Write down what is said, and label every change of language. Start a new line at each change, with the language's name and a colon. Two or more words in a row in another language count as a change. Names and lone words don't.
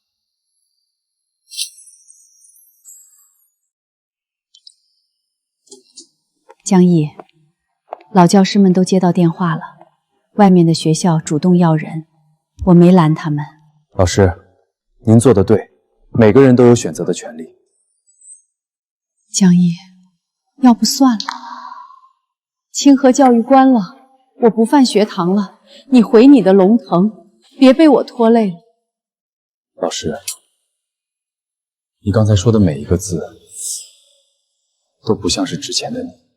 Chinese: 江毅，老教師們都接到電話了，外面的學校主動要人，我沒攔他們。老師，您做得對，每個人都有選擇的權利。江毅，要不算了，清河教育關了，我不辦學堂了，你回你的龍騰，別被我拖累了。老師，你剛才說的每一個字，都不像是之前的你。